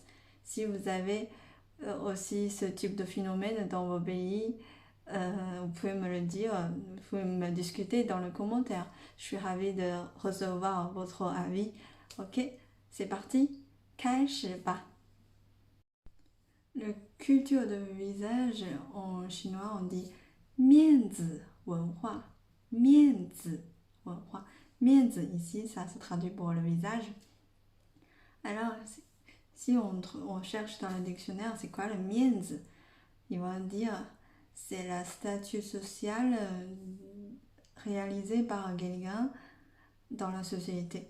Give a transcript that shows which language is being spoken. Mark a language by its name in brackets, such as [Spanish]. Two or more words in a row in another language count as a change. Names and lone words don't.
[French] Si vous avez aussi ce type de phénomène dans vos pays, vous pouvez me le dire, vous pouvez me discuter dans le commentaire. Je suis ravie de recevoir votre avis. Ok, c'est parti. [Chinese] 开始吧. [French] Le culture de visage en chinois on dit [Chinese] 面子文化，面子文化，面子 [French] ici ça se traduit pour le visage. Alors si on cherche dans le dictionnaire c'est quoi le 面子 ils vont dire c'est la statut social réalisé par quelqu'un dans la société.